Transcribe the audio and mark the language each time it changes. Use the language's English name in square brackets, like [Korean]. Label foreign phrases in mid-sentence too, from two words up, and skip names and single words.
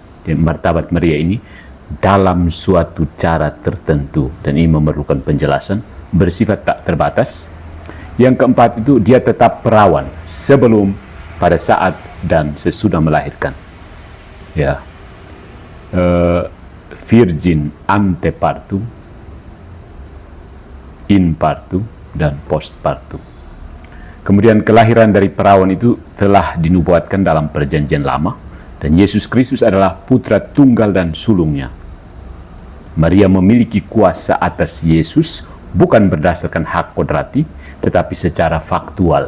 [Indonesian] Jadi, martabat Maria ini dalam suatu cara tertentu, dan ini memerlukan penjelasan, bersifat tak terbatas. Yang keempat itu dia tetap perawan sebelum, pada saat, dan sesudah melahirkan. [Latin] Ya, virgin ante partum, in partum, [Indonesian] dan [Latin] post partum. [Indonesian] Kemudian kelahiran dari perawan itu telah dinubuatkan dalam perjanjian lama, dan Yesus Kristus adalah putra tunggal dan sulungnya. Maria memiliki kuasa atas Yesus bukan berdasarkan hak kodrati, tetapi secara faktual.